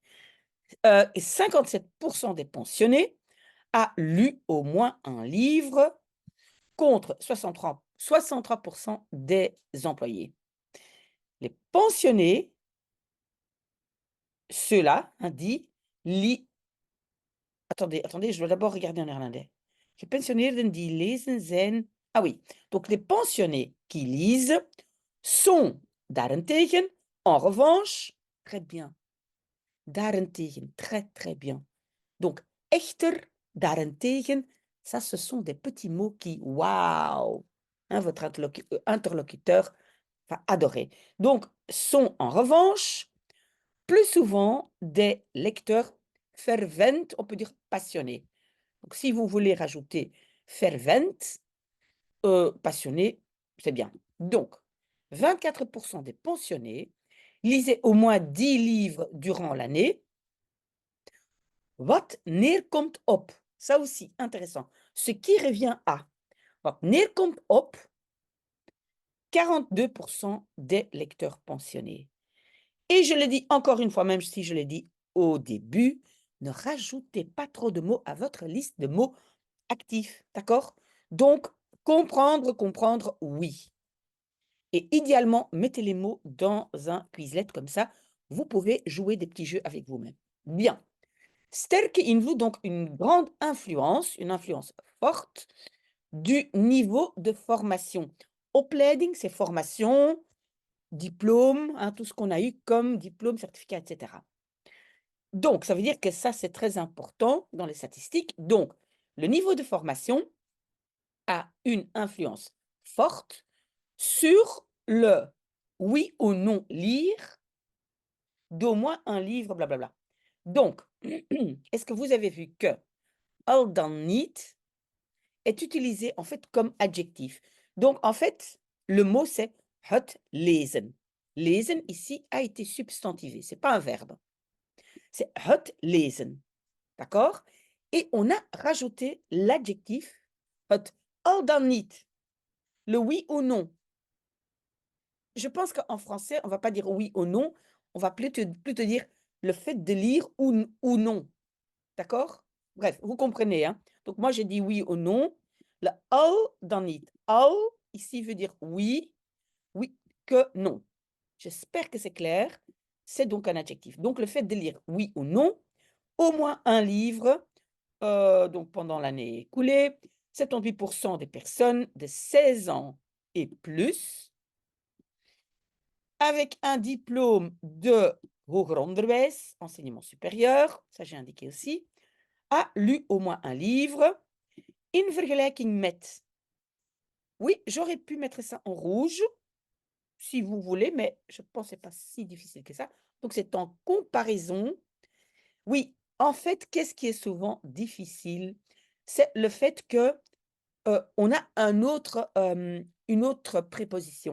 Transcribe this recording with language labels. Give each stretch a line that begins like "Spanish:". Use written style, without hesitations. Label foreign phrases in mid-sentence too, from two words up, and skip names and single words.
French: 57% des pensionnés a lu au moins un livre contre 63% des employés. Les pensionnés, ceux-là, hein, dit Attendez, je dois d'abord regarder en néerlandais.
Dutch: Gepensioneerden die lezen zijn.
French: Ah oui, donc les pensionnés qui lisent sont daarentegen, en revanche, très bien. Daarentegen, très très bien. Donc,
Dutch: echter, daarentegen,
French: ça, ce sont des petits mots qui, waouh, hein, votre interlocuteur va adorer. Donc, sont en revanche plus souvent des lecteurs fervent, on peut dire passionnés. Donc, si vous voulez rajouter fervent, passionné, c'est bien. Donc, 24% des pensionnés lisaient au moins 10 livres durant l'année.
Dutch: Wat neerkomt op.
French: Ça aussi, intéressant. Ce qui revient à.
Dutch: Wat neerkomt op.
French: 42% des lecteurs pensionnés. Et je le dis encore une fois, même si je l'ai dit au début, ne rajoutez pas trop de mots à votre liste de mots actifs, d'accord? Donc, comprendre, oui. Et idéalement, mettez les mots dans un Quizlet comme ça, vous pouvez jouer des petits jeux avec vous-même. Bien.
Dutch: Sterke invloed,
French: donc une grande influence, une influence forte du niveau de formation. Opleiding, c'est formation, diplôme, hein, tout ce qu'on a eu comme diplôme, certificat, etc. Donc, ça veut dire que ça, c'est très important dans les statistiques. Donc, le niveau de formation a une influence forte sur le oui ou non lire d'au moins un livre, blablabla. Donc, est-ce que vous avez vu que
Dutch: al dan niet
French: est utilisé en fait comme adjectif? Donc, en fait, le mot c'est
Dutch: het lezen.
French: Lezen ici a été substantivé, c'est pas un verbe. C'est
Dutch: het lezen.
French: D'accord? Et on a rajouté l'adjectif
Dutch: het al dan niet.
French: Le oui ou non. Je pense qu'en français, on ne va pas dire oui ou non, on va plutôt dire le fait de lire ou non. D'accord? Bref, vous comprenez, hein? Donc moi, j'ai dit oui ou non.
Dutch: Le al dan niet. Al,
French: ici, veut dire oui, oui que non. J'espère que c'est clair. C'est donc un adjectif. Donc le fait de lire oui ou non, au moins un livre, donc pendant l'année écoulée, 78% des personnes de 16 ans et plus, avec un diplôme de
Dutch: hoger onderwijs,
French: enseignement supérieur, ça j'ai indiqué aussi, a lu au moins un livre,
Dutch: in vergelijking met.
French: Oui, j'aurais pu mettre ça en rouge, si vous voulez, mais je pense que c'est pas si difficile que ça. Donc c'est en comparaison. Oui, en fait, qu'est-ce qui est souvent difficile? C'est le fait que, on a une autre préposition.